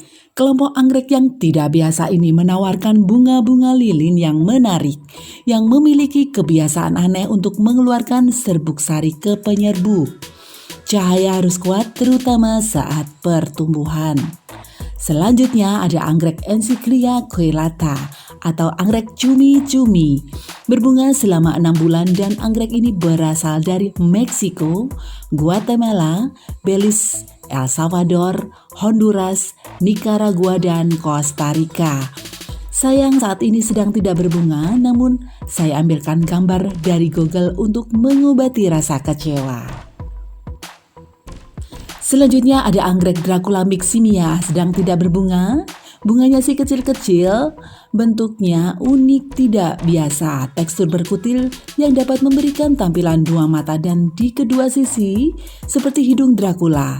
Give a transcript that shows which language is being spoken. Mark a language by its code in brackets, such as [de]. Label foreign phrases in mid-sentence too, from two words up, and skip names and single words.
[id] Kelompok anggrek yang tidak biasa ini menawarkan bunga-bunga lilin yang menarik, yang memiliki kebiasaan aneh untuk mengeluarkan serbuk sari ke penyerbuk. Cahaya harus kuat terutama saat pertumbuhan. Selanjutnya ada anggrek Encyclia coelata atau anggrek cumi-cumi. Berbunga selama 6 bulan dan anggrek ini berasal dari Meksiko, Guatemala, Belize, El Salvador, Honduras, Nicaragua, dan Costa Rica. Sayang saat ini sedang tidak berbunga, namun saya ambilkan gambar dari Google untuk mengobati rasa kecewa. Selanjutnya ada anggrek Dracula miximia sedang tidak berbunga. Bunganya sih kecil-kecil, bentuknya unik tidak biasa, tekstur berkutil yang dapat memberikan tampilan 2 mata dan di kedua sisi seperti hidung Dracula.